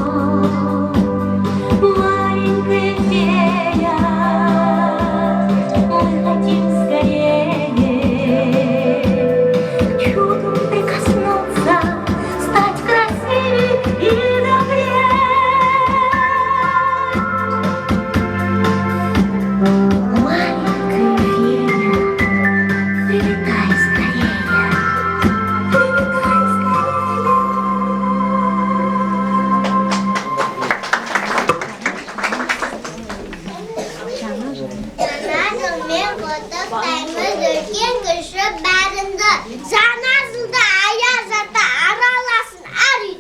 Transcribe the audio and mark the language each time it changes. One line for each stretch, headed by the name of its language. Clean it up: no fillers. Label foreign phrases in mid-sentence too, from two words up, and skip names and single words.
Russian: Маленькая фея, мы хотим скорее к чуду прикоснуться, стать красивее и добрее. Маленькая фея, прилетай скорее, прилетай скорее.
Kazakh: Мен құттықтаймыз үлкен кіші бәріңді. Жаңа жылда аяз ата араласын әр үйді.